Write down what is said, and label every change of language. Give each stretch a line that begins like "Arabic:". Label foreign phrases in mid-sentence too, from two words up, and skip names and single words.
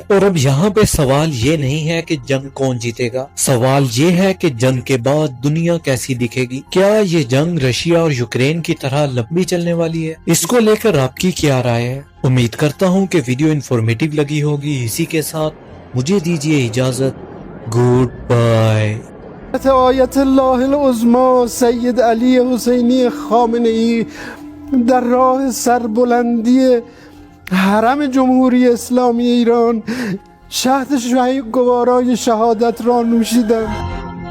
Hindi: और अब यहाँ पे सवाल ये नहीं है कि जंग कौन जीतेगा, सवाल ये है कि जंग के बाद दुनिया कैसी दिखेगी। क्या ये जंग रशिया और यूक्रेन की तरह लंबी चलने वाली है? इसको लेकर आपकी क्या राय है? उम्मीद करता हूँ कि वीडियो इन्फॉर्मेटिव लगी होगी। इसी के साथ मुझे दीजिए इजाजत।
English: good bye.
Persian: آیت الله العظمی سید علی حسینی خامنه‌ای در راه سربلندی حرم جمهوری اسلامی ایران شهد گوارای شهادت را نوشیدند.